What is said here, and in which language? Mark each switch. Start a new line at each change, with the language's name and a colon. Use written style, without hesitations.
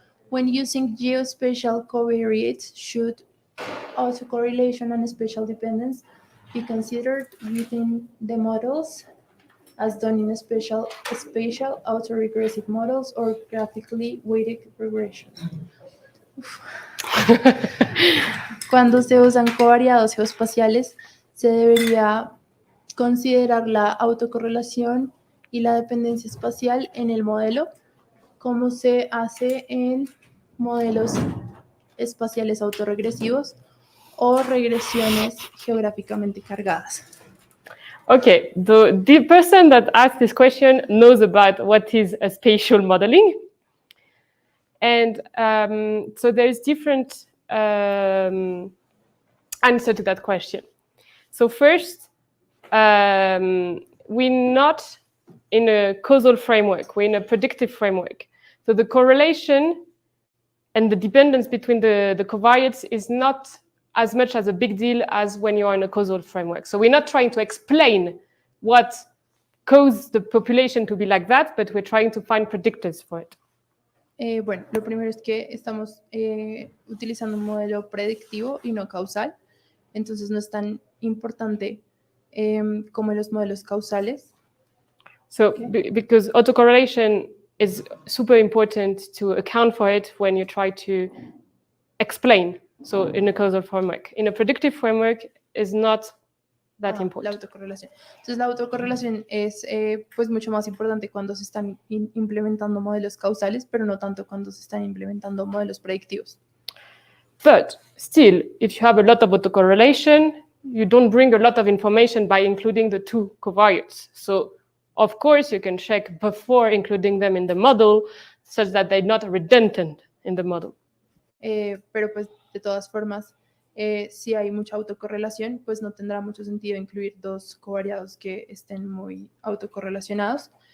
English: When using geospatial covariates, should autocorrelation and spatial dependence be considered within the models as done in spatial autoregressive models or graphically weighted regression?
Spanish: Cuando se usan covariados geoespaciales, se debería considerar la autocorrelación y la dependencia espacial en el modelo, como se hace en modelos espaciales autorregresivos o regresiones geográficamente cargadas.
English: Okay, the person that asked this question knows about what is a spatial modeling. And so there's different answer to that question. So first, we're not in a causal framework, we're in a predictive framework. So the correlation and the dependence between the covariates is not as much as a big deal as when you are in a causal framework. So we're not trying to explain what caused the population to be like that, but we're trying to find predictors for it.
Spanish: Bueno, lo primero es que estamos utilizando un modelo predictivo y no causal, entonces no es tan importante como los modelos causales.
English: So because autocorrelation is super important to account for it when you try to explain. So in a causal framework. In a predictive framework is not that important.
Spanish: La autocorrelación. Entonces la autocorrelación es pues mucho más importante cuando se están implementando modelos causales, pero no tanto cuando se están implementando modelos predictivos.
English: But still, if you have a lot of autocorrelation, you don't bring a lot of information by including the two covariates. So of course you can check before including them in the model such that they're not redundant in the model.
Spanish: Pero pues de todas formas, si hay mucha autocorrelación, pues no tendrá mucho sentido incluir dos covariados que estén muy autocorrelacionados.